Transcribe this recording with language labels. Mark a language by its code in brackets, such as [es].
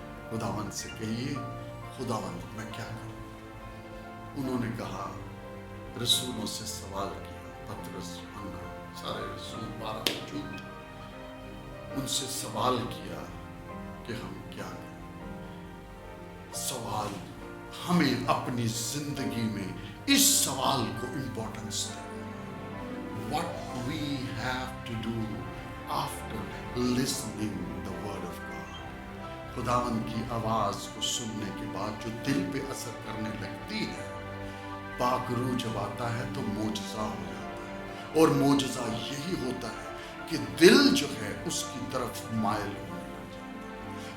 [hi] खुदावंद से कहिए, खुदावंद मैं क्या करूं? उन्होंने कहा, रसूलों से सवाल किया, पतरस, यूहन्ना, सारे रसूल 12 मौजूद थे। उनसे सवाल किया कि हम क्या करें। सवाल हमें अपनी जिंदगी में इस सवाल को इंपॉर्टेंस दें। [en] What we have to do after listening the word of God. [hi] खुदावंद की आवाज को सुनने के बाद जो दिल पे असर करने लगती है, पाकरू जब आता है तो मोजज़ा हो जाता है। और मोजज़ा यही होता है कि दिल जो है उसकी तरफ मायल होने लग जाता है।